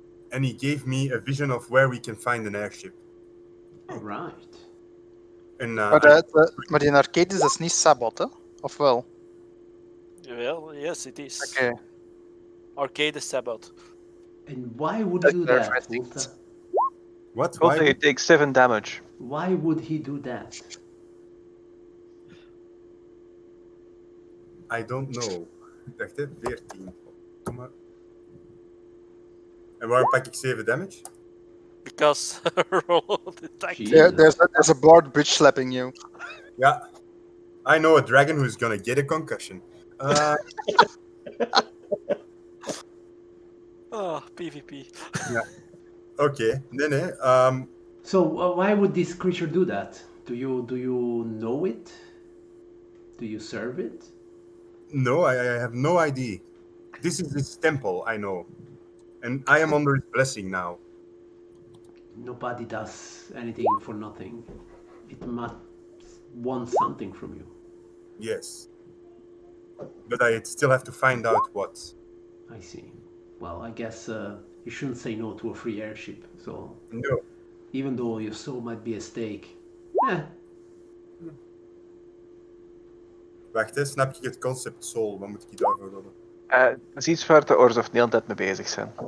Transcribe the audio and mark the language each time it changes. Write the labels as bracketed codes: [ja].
[en] And he gave me a vision of where we can find an airship. All right. [nl] En Maar die arcade dat is niet Sabot, hè? Of wel? [en] Well, yes, it is. [nl] Oké. [en] Arcade Sabbath. And why would That's do very that, interesting. Volta? What? Volta, Why? you take 7 damage. Why would he do that? I don't know. [nl] Ik dacht, hè, 14. Kom maar. En waarom pak ik 7 damage? [en] because roll detective. Jesus. There's a board bridge slapping you. Yeah, I know a dragon who's gonna get a concussion. Oh, PvP. Okay, then So why would this creature do that? Do you know it? Do you serve it? no, I have no idea. This is his temple, I know, and I am under his blessing now. Nobody does anything for nothing. It must want something from you. Yes, but I still have to find out what. I see. Well, I guess you shouldn't say no to a free airship. So No, even though your soul might be at stake, eh, [nl] wacht, hè, snap je het concept soul? Wat moet ik daarvoor hebben? Dat is iets waar de Ors of Neel net mee bezig zijn.